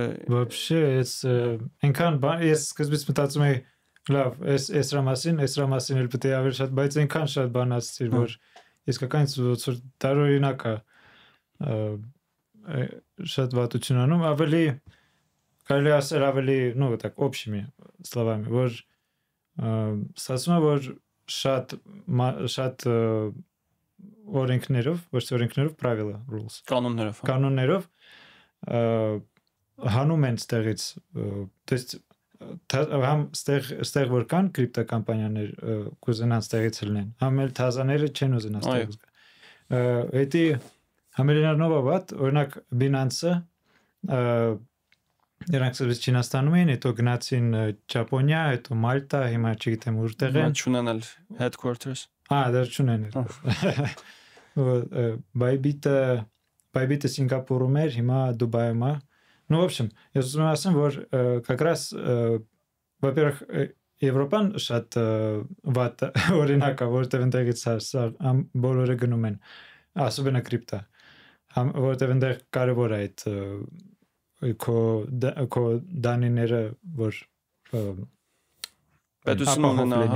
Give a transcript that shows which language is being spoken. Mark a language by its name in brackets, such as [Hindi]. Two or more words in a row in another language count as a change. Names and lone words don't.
[Armenian] Вообще, այնքան բան, ես սկզբից մտածում էի, լավ, էսրա մասին էլ պետք է ավելի շատ, բայց այնքան շատ բան ասացիր, որ իսկական որ տարօրինակ է շատ վատություն անում, ավելի կարելի ասել ավելի, [Russian] ну, так, общими словами, [Armenian] որ ասում եմ, որ շատ օրենքներով, ոչ թե օրենքներով, правила, rules, կանոններով հանում են ստեղից, [Russian] то есть [Armenian] համ ստեղ որ կան կրիպտոկամպանիաներ կուզենան ստեղից լինեն, համ էլ թազաները չեն ուզենա ստեղից գա։ Էդի համելինառնով ավատ, օրինակ Binance-ը Նրանք սկզբից Չինաստանում էին, հետո գնացին Ճապոնիա, հետո Մալտա, հիմա չգիտեմ որտեղ են։ Չունեն էլ headquarters։ Դեռ չունեն էլ։ Bybit-ը Սինգապուրում էր, հիմա Դուբայում է։ [Russian] Ну, в общем, я [Armenian] ուզում եմ ասեմ, որ [Russian] как раз, во-первых, [Armenian] Եվրոպան շատ վատ օրինակ է, որտեղ ընդեղից բոլորը գնում են, особенно կրիպտո, որտեղ ընդեղ կարևոր է այդ քո դանիները, որ պետությունը ունենա,